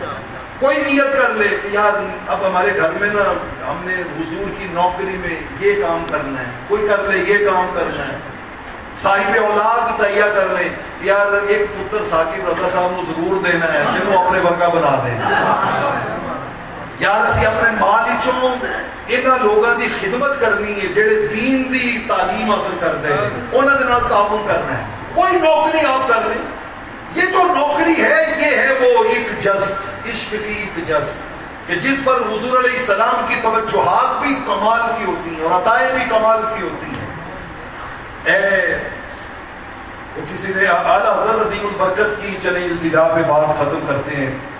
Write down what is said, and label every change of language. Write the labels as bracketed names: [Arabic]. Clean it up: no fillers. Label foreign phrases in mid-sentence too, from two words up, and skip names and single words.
[Urdu] کوئی نیت کر لے کہ یار اب ہمارے گھر میں نا ہم نے حضور کی نوکری میں یہ کام کرنا ہے، کوئی کر لے یہ کام کرنا ہے. صاحب اولاد تہیا کر لیں یار ایک پتر ثاقب رضا صاحب کو ضرور دینا ہے [Punjabi] جنہوں اپنے ورگا [Urdu] بنا دیں. [Punjabi] یار اسی اپنے مال چوں انہاں لوگاں دی خدمت کرنی ہے جڑے دین دی تعلیم [Urdu] حاصل کرتے ہیں، [Punjabi] انہاں دے نال تعاون کرنا ہے. [Urdu] کوئی نوکری آپ کر لیں، یہ جو نوکری ہے یہ ہے وہ ایک جست، عشق کی ایک جست کہ جس پر حضور [Arabic] علیہ السلام [Urdu] کی توجہات بھی کمال کی ہوتی ہیں اور عطائیں بھی کمال کی ہوتی ہیں. وہ کسی نے اعلیٰ حضرت عظیم البرکت کی، چلیں التجا پہ بات ختم کرتے ہیں.